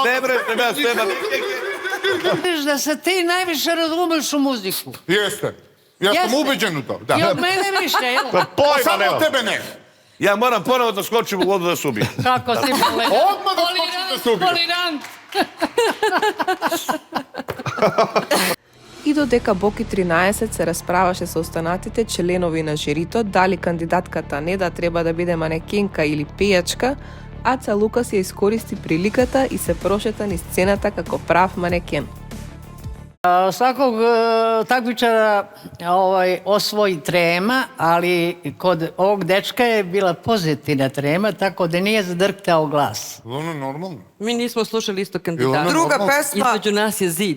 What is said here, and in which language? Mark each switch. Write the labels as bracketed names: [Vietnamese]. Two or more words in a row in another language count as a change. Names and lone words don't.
[Serbian] Ne vređam ja sve manekenke. Viš da se ti najviše razumeš u muziku. Jeste. Ja sam ubeđen u to. I od mene više, jel? Pa samo od tebe ne. Ja moram ponovo da skočim u vodu da se ubijem. Kako si polirant. Odmah da skočiš da se ubijem. Polirant. [Macedonian] И додека Боки 13 се расправаше со останатите членови на жирито дали кандидатката не да треба да биде манекенка или пејачка, Аца Лукас ја искористи приликата и се прошета низ сцената како прав манекен. [Serbian] Svakog takmičara osvoji trema, ali kod ovog dečka je bila pozitivna trema, tako da nije zadrhtao glas. Ono je normalno. Mi nismo slušali isto kandidata. Druga pesma. Između nas je zid.